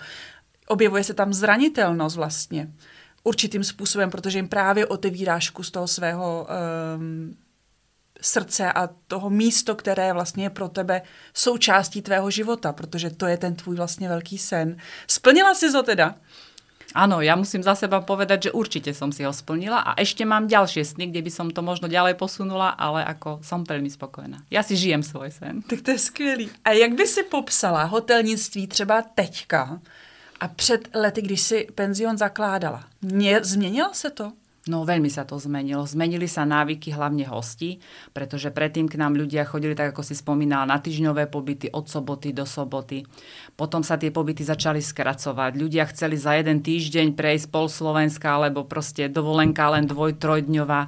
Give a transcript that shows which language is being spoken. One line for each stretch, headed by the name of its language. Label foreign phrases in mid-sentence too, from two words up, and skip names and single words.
Czech: Objevuje se tam zranitelnost vlastně určitým způsobem, protože jim právě otevíráš kus toho svého srdce a toho místo, které vlastně je pro tebe součástí tvého života, protože to je ten tvůj vlastně velký sen. Splnila si to teda?
Slovak: Áno, ja musím za seba povedať, že určite som si ho splnila a ešte mám ďalšie sny, kde by som to možno ďalej posunula, ale ako som veľmi spokojná. Ja si žijem svoj sen.
Czech: Tak to je skvělý. A jak by si popsala hotelnictví třeba teďka a před lety, když si penzion zakládala? Změnilo se to?
Slovak: No veľmi sa to zmenilo. Zmenili sa návyky hlavne hostí, pretože predtým k nám ľudia chodili, tak ako si spomínala, na týždňové pobyty od soboty do soboty. Potom sa tie pobyty začali skracovať. Ľudia chceli za jeden týždeň prejsť pol Slovenska, alebo proste dovolenka len 2-3-dňová.